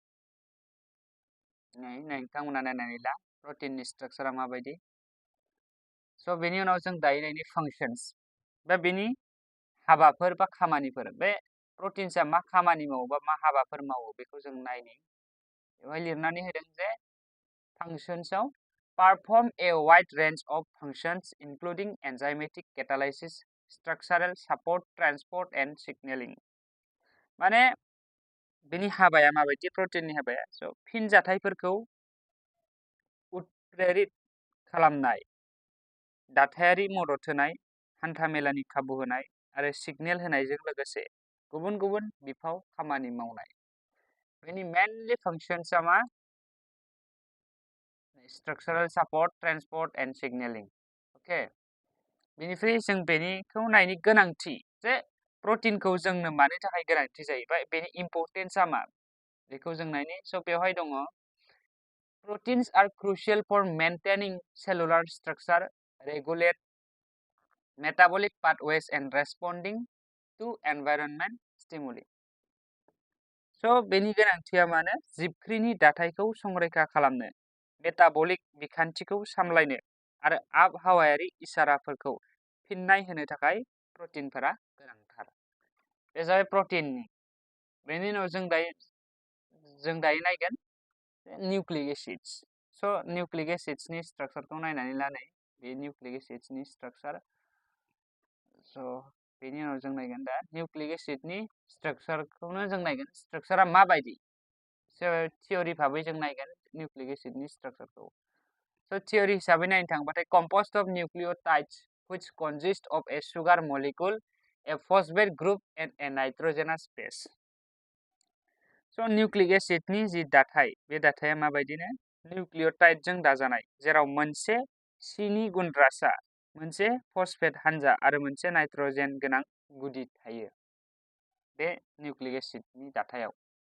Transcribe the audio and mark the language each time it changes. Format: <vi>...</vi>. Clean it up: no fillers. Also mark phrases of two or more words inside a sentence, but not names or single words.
<brx>नोंथांमोना नायनानै ला प्रटिननि स्ट्राक्चारा माबायदि। स' बेनि उनाव जों दायो नायनि फांसन्स बा बेनि हाबाफोर बा खामानिफोर। बे प्रटिन्सआ मा खामानि मावो बा मा हाबाफोर मावो बेखौ जों नायनि। बेवहाय लिरनानै होदों जे फांसन्सआव</brx> <en>perform a wide range of functions including enzymatic catalysis, structural support, transport and signaling।</en> <brx>माने बेनि हाबाया माबायदि प्रटिननि हाबाया स' फिनजाथायफोरखौ उत्प्रेरित खालामनाय, दाथायारि मदद होनाय, हान्थामेलानि खाबु होनाय आरो सिगनेल होनायजों लोगोसे गुबुन गुबुन बिफाव खामानि मावनाय।</brx> <en>बेनि mainly functions मा structural support, transport and signaling.</en> <brx>अके बेनिफ्राय जों बेनिखौ नायनि गोनांथि जे प्रटिनखौ जोंनो मानो थाखाय गोनांथि जायो बा बेनि इम्परटेन्सआ मा बेखौ जों नायनि। स' बेवहाय दङ</brx> <en>proteins are crucial for maintaining cellular structure, regulate metabolic pathways and responding to environment stimuli।</en> <brx>स' बेनि गोनांथिया मानो जिबख्रिनि दाथायखौ संरैखा खालामनो, मेटाबलिक बिखान्थिखौ सामलायनो आरो आबहावायारि इसाराफोरखौ फिन्नाय होनो थाखाय प्रटिनफोरा गोनांथार। बे जाबाय प्रटिननि। बेनि उनाव जों दायो नायगोन</brx> <en>nucleic acids.</en> <brx>स'</brx> <en>nucleic acids</en> <brx>स्ट्राक्चारखौ नायनानै लानाय बे</brx> <en>nucleic acids</en> <brx>स्ट्राक्चार। स' बेनि उनाव जों नायगोन दा</brx> <en>nucleic acid</en> <brx>स्ट्राक्चारखौनो जों नायगोन स्ट्राक्चारा माबायदि। थियरि भाबै जों नायगोन</brx> <en>nucleic acid</en> <brx>स्ट्राक्चारखौ। स' थियरि हिसाबै नायनो थाङोबाथाय</brx> <en>composed of nucleotides which consist of a sugar molecule, a phosphate group and a nitrogenous base।</en> <brx>स'</brx> <en>nucleic acid</en> <brx>जि दाथाय बे दाथाया माबायदिनो निउक्लियोटाइडजों दाजानाय जेराव मोनसे सिनि गुन्द्रासा, मोनसे फस्फेट हानजा आरो मोनसे नाइट्रजेन गोनां गुदि थायो बे</brx> <en>nucleic acid</en> <brx>दाथायाव।</brx>